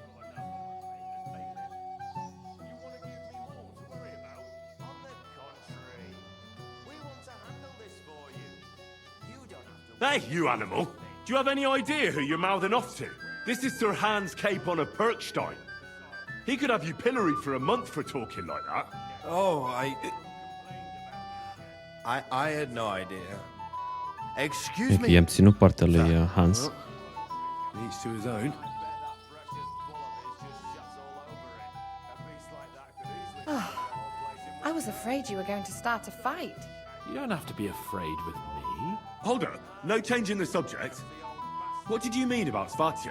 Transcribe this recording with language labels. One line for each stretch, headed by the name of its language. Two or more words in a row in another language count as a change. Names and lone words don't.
English: Hey, you animal! Do you have any idea who you're mouthing off to? This is Sir Hans Cape on a Perkstein. He could have you pilloried for a month for talking like that. Oh, I had no idea. Excuse me.
Romanian: I-am ținut partea lui Hans.
English: Each to his own. I was afraid you were going to start a fight. You don't have to be afraid with me. Hold up, no change in the subject. What did you mean about Svatya?